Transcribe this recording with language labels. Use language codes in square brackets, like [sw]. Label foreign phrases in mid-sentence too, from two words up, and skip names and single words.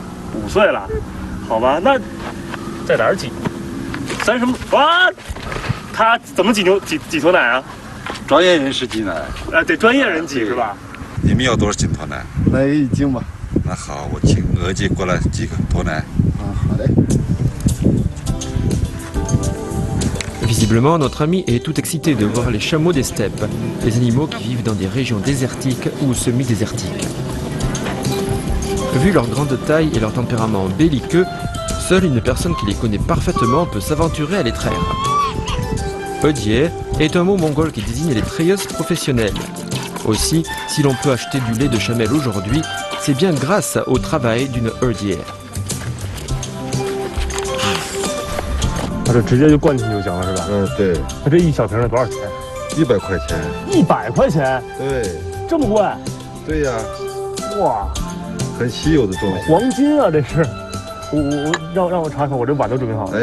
[zh] 5 岁了，好吧，那在哪儿挤？30哇，他怎么挤驼奶啊？专业人士挤奶。得专业人挤是吧？你们要多少斤驼奶？来1斤吧。那好，我请额计过来挤个驼奶。好嘞。 [fr] Visiblement, notre ami est tout excité de voir les chameaux des steppes, les animaux qui vivent dans des régions désertiques ou semi-désertiques. Vu leur grande taille et leur tempérament belliqueux, seule une personne qui les connaît parfaitement peut s'aventurer à les traire. Ödier est un mot mongol qui désigne les trayeuses professionnelles. Aussi, si l'on peut acheter du lait de chamelle aujourd'hui, c'est bien grâce au travail d'une Ödier. [zh] 这直接就灌进去就行了，是吧？嗯，对，那这一小瓶的多少钱 100块钱。？100块钱，对，这么贵？对呀，哇，很稀有的东西。黄金啊，这是！让我尝尝，我这碗都准备好了。